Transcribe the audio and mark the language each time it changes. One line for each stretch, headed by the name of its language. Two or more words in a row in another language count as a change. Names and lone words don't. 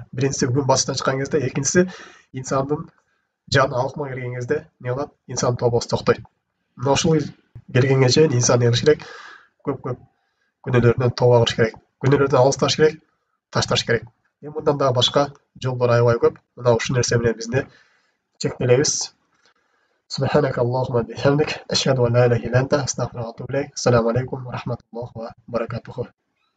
Kyrgyz: Биринчиси күн батыштан чыккан кезде, экинчиси инсандын жаны алкыма келген кезде эмне кылат? Инсандын тообосу токтойт. Мына ушул келгенге чейин инсан эмне кылыш керек? Көп күнөөлөрүнөн тооба кылыш керек. Күнөөлөрдөн алысташ керек, ташташ керек. Мындан дагы башка жолдор аябай көп. Мына ушул нерсе менен бизди чектелебиз.
Arabic: سبحانك اللهم وبحمدك أشهد أن لا إله إلا أنت أستغفرك وأتوب إليك السلام عليكم ورحمة الله وبركاته